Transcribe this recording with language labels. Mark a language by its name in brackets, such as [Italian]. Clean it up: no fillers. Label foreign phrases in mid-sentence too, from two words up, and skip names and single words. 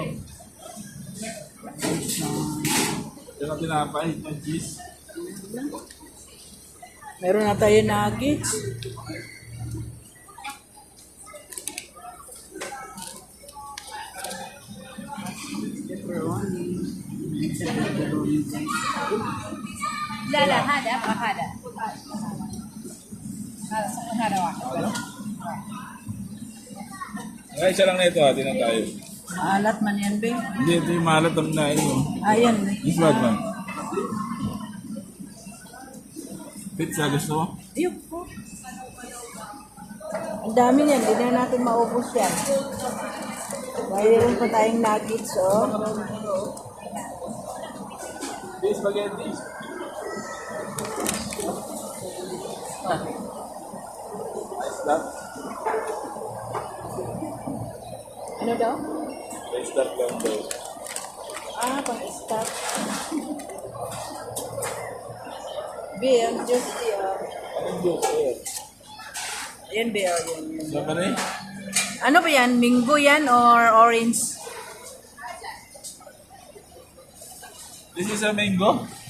[Filipino] Dalawa tinapay, may cheese. Meron na tayo nuggets. Pepperoni. Pepperoni, guys. [Arabic] لا لا هذا ابغى هذا هذا واحد [Filipino] Ay, isa lang na ito, hati na tayo. Maalat man yan, be. Hindi, ito yung malat ang nain mo. Ayan. [English] This one, man. Pizza, [Filipino] gusto mo? Ayun po. Ang dami niyan. Hindi na natin maubos yan. Mayroon pa tayong nuggets, oh. [English] This spaghetti. Start. [Filipino] Ano daw? May start lang daw. Pang-start. Be, ang juicy, oh. Anong juice? Ayan. Ayan, be, oh. Yan. Saan ka na eh? Ano ba yan? Mango yan or orange? [English] This is a mango?